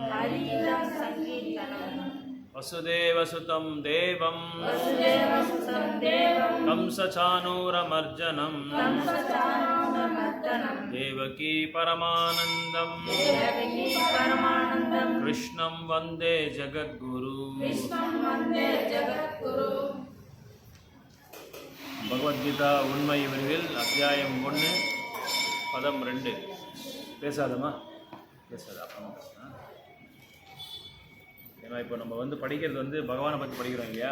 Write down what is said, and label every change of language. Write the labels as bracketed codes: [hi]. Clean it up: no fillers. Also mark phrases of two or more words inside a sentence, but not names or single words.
[sa] वसुदेवसुतं देवं कंसचाणूरमर्दनं देवकी परमानन्दं कृष्णं वन्दे जगद्गुरु. [ta] பகவத்கீதா உண்மை விரிவில் அத்தியாயம் 1 பதம் 2. பேசாதம்மா, பேசாத அப்புறம். ஏன்னா இப்போ நம்ம படிக்கிறது பகவானை பற்றி படிக்கிறோம் இல்லையா.